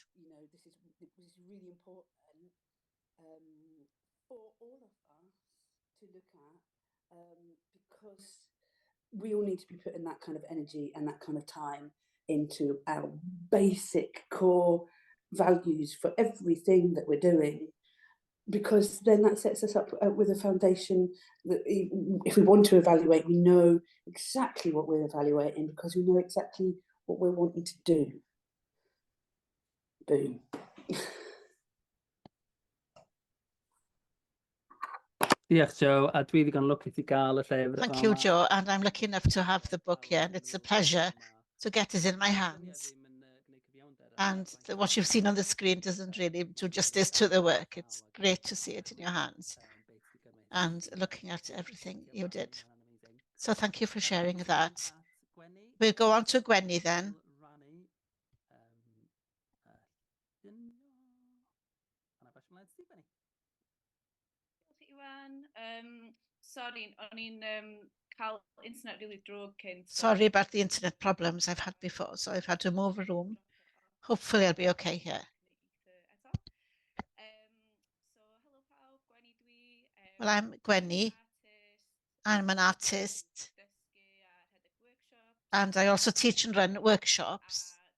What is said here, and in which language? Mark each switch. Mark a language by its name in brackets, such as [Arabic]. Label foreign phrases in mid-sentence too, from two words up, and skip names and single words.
[English] This is really important for all of us to look at, because we all need to be putting that kind of energy and that kind of time into our basic core values for everything that we're doing, because then that sets us up with a foundation that if we want to evaluate, we know exactly what we're evaluating because we know exactly what we're wanting to do. Boom. [Welsh] Diolch, Joe, a dwi ddigon lwcus i gael y llyfr. [English] Thank you, Joe, and I'm lucky enough to have the book here, and it's a pleasure to get it in my hands. And what you've seen on the screen doesn't really do justice to the work. It's great to see it in your hands and looking at everything you did. So thank you for sharing that. We'll go on to Gweni then. Iwan, sorry, [Welsh] o'n i'n cael [English] internet really [Welsh] drwg cyn. [English] Sorry about the internet problems I've had before, so I've had to move a room. Hopefully I'll be okay here. Well, I'm Gweni. I'm an artist. And I also teach and run workshops.